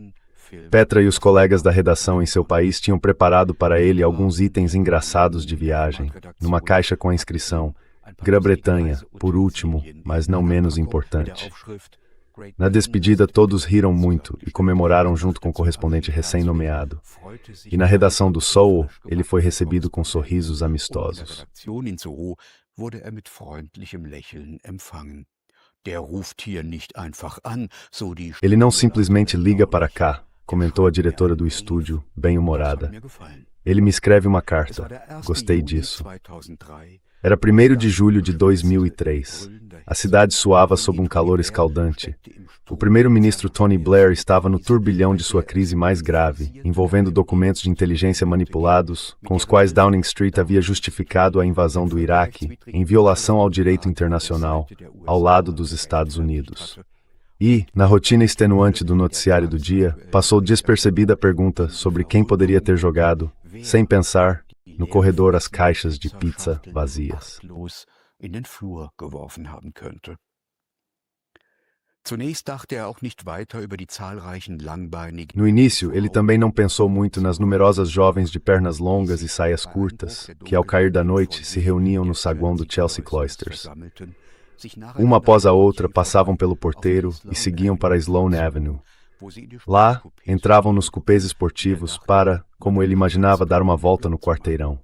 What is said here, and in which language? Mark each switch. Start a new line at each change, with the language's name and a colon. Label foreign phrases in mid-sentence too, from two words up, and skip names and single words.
Portuguese: Petra e os colegas da redação em seu país tinham preparado para ele alguns itens engraçados de viagem, numa caixa com a inscrição Grã-Bretanha, por último, mas não menos importante. Na despedida, todos riram muito e comemoraram junto com o correspondente recém-nomeado. E na redação do Soul, ele foi recebido com sorrisos amistosos.
German: Wurde mit freundlichem Lächeln empfangen. Der ruft hier nicht einfach an, so die
Portuguese: Ele não simplesmente liga para cá, comentou a diretora do estúdio, bem-humorada. Ele me escreve uma carta. Gostei disso. Era 1º de julho de 2003. A cidade suava sob um calor escaldante. O primeiro-ministro Tony Blair estava no turbilhão de sua crise mais grave, envolvendo documentos de inteligência manipulados, com os quais Downing Street havia justificado a invasão do Iraque, em violação ao direito internacional, ao lado dos Estados Unidos. E, na rotina extenuante do noticiário do dia, passou despercebida a pergunta sobre quem poderia ter jogado, sem pensar, no corredor as caixas de pizza vazias.
German: In den Flur geworfen haben könnte. Zunächst dachte auch nicht weiter über die zahlreichen langbeinigen.
Portuguese: No início, ele também não pensou muito nas numerosas jovens de pernas longas e saias curtas, que ao cair da noite se reuniam no saguão do Chelsea Cloisters. Uma após a outra passavam pelo porteiro e seguiam para a Sloane Avenue. Lá, entravam nos cupês esportivos para, como ele imaginava, dar uma volta no quarteirão.